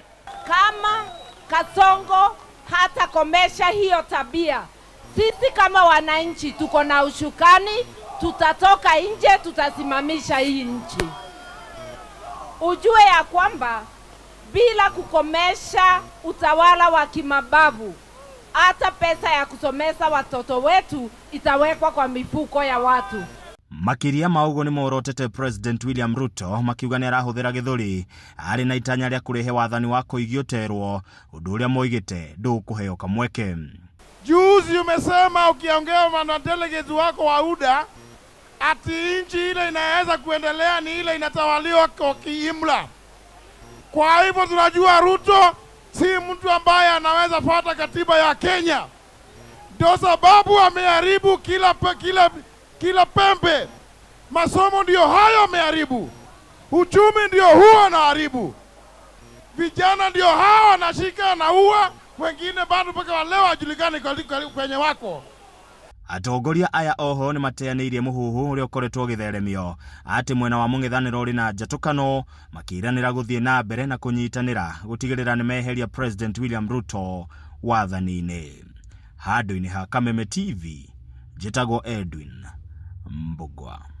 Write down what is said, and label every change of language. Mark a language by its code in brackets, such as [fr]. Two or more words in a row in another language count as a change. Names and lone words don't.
[sw] Kama Kasongo hata komesha hiyo tabia, sisi kama wananchi tuko na ushukani, tutatoka nje, tutasimamisha hii nchi. Ujue ya kwamba bila kukomesha utawala wa kimabavu, hata pesa ya kusomesa watoto wetu itawekwa kwa mifuko ya watu. [ki] Makiria maugo ni morotete President William Ruto makiuga ni arahuthira githuri ari na itanya ria kurihe wathani wa kuigioterwo, undu uria moigite ndukuheo kamweke. [sw] Juzi umesema ukiongea na delegate wako wa UDA ati nchi ile inaweza kuendelea ni ile inatawaliwa kwa kiimla. Kwa hivyo tunajua Ruto si mtu ambaye anaweza fuata katiba ya Kenya. Ndio sababu ameharibu kila pembe. Masomo ndio hayo ameharibu. Uchumi ndio huo anaharibu. Vijana ndio hao anashika na ua, wengine bado mpaka leo hajulikani kwenye wako. [ki] Atongoria aya oho ni mateanirie muhuhu uria ukoretwo githeremio ati mwena wa mung'ethaniro uri na njatukano makiranira guthie na mbere na kunyitanira gutigirira ni meheria President William Ruto wathani-ini. Handu-ini ha Kameme TV, jitagwo Edwin Mbogwa.